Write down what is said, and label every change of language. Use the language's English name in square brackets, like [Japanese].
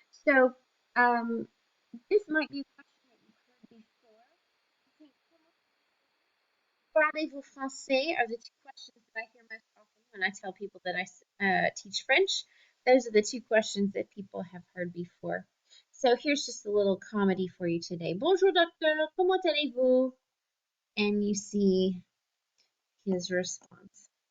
[English] So this might be a question that you've heard before. Okay, [French] parlez-vous français [English] are the two questions that I hear most often when I tell people that I teach French. Those are the two questions that people have heard before. So here's just a little comedy for you today. [French] Bonjour docteur, comment allez-vous? [English] And you see his response.